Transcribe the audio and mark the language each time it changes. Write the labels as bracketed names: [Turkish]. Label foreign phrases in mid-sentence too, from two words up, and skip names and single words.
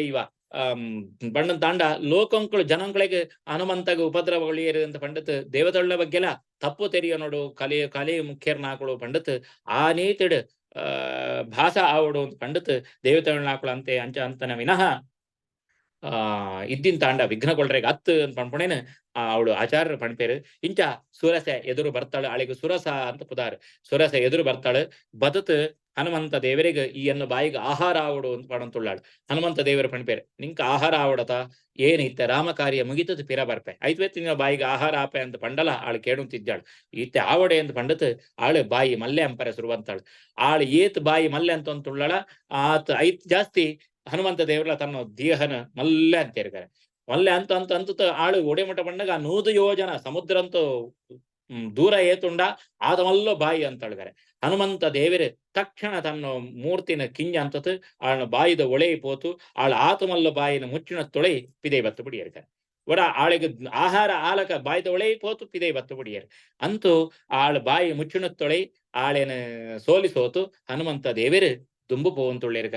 [Tulu] ಇವ ಬಣ್ಣದ ತಾಂಡ ಲೋಕಂಕುಳು ಜನಂಗಳಿಗೆ ಹನುಮಂತಗ ಉಪದ್ರವಗಳಿಯರು ಅಂತ ಪಂಡತ್ ದೇವತೆಳ್ಳ ಬಗ್ಗೆಲ್ಲ ತಪ್ಪು ತೆರಿಯ ನೋಡು ಕಲೆ ಮುಖ್ಯರ್ನಾಕಳು ಪಂಡತ್ ಆ ನೀತಿಡ್ ಭಾಷ ಆವಡು ಅಂತ ಪಂಡತ್ ದೇವತೆಳ್ನಾಕಳು ಅಂತೆ ಅಂಚ ಅಂತನ ವಿನಃ ಇದ್ದಿನ ತಾಂಡ ವಿಘ್ನಗೊಳ್ರೆಗೆ ಅತ್ತು ಅಂತ ಪಣ್ಪುಣೇನು ಅವಳು ಆಚಾರ್ಯರ ಪಣ್ಪೇರು ಇಂಚ ಸುರಸೆ ಎದುರು ಬರ್ತಾಳು ಅಳಿಗೆ ಸುರಸ ಅಂತ ಪುದಾರು ಸುರಸೆ ಎದುರು ಬರ್ತಾಳು ಬದತ್ ಹನುಮಂತ ದೇವರಿಗೆ ಈಯನ್ನು ಬಾಯಿಗೆ ಆಹಾರ ಆವಡು ಅಂತ ಪಡಂತುಳ್ಳಾಳು. ಹನುಮಂತ ದೇವರ ಪಣಿಪೇರೆ ನಿಂಕ ಆಹಾರ ಆವಡತ ಏನಿತ್ತೆ ರಾಮ ಕಾರ್ಯ ಮುಗಿತದ ಪಿರ ಬರ್ಪೆ ಐತ್ವೆತ್ತಿ ನಿನ್ನ ಬಾಯಿಗೆ ಆಹಾರ ಆಪೆ ಅಂತ ಪಂಡಲ ಆಳು ಕೇಳುತ್ತಿದ್ದಾಳು. ಈತೆ ಆವಡೆ ಅಂತ ಪಂಡತ್ ಆಳು ಬಾಯಿ ಮಲ್ಲೆ ಅಂಪರೆ ಸುರುವಂತಾಳು. ಆಳು ಏತ್ ಬಾಯಿ ಮಲ್ಲೆ ಅಂತ ಅಂತುಳ್ಳಾಳ ಆತ ಐತ್ ಜಾಸ್ತಿ ಹನುಮಂತ ದೇವರ ತನ್ನ ದೇಹನ ಮಲ್ಲೆ ಅಂತ ಇರ್ತಾರೆ. ಮಲ್ಲೆ ಅಂತ ಅಂತ ಅಂತ ಆಳು ಒಡೆಮಟ ಬಂಡಾಗ 100 ಯೋಜನ ಸಮುದ್ರ ಅಂತೂ ದೂರ ಏತುಂಡ ಆದಮಲ್ಲೋ ಬಾಯಿ ಅಂತ ಹೇಳ್ತಾರೆ. ಹನುಮಂತ ದೇವರು ತಕ್ಷಣ ತನ್ನ ಮೂರ್ತಿನ ಕಿಂಜ ಅಂತತ್ ಆಳ ಬಾಯಿದ ಒಳೆ ಪೋತು ಆಳ ಆತಮಲ್ಲ ಬಾಯಿನ ಮುಚ್ಚಿನ ತೊಳೆ ಪಿದೆ ಬತ್ತು ಬಿಡಿಯರ್ತಾರೆ. ಒಡ ಆಳಿಗೆ ಆಹಾರ ಆಲಕ ಬಾಯಿದ ಒಳೆ ಪೋತು ಪಿದೆ ಬತ್ತು ಬಿಡಿಯರ್ ಅಂತೂ ಆಳ ಬಾಯಿ ಮುಚ್ಚಿನ ತೊಳೆ ಆಳೇನ ಸೋಲಿಸೋತು ಹನುಮಂತ ದೇವರು ದುಂಬು ಪೋವಂತುಳ್ಳಿರ್ಕರ.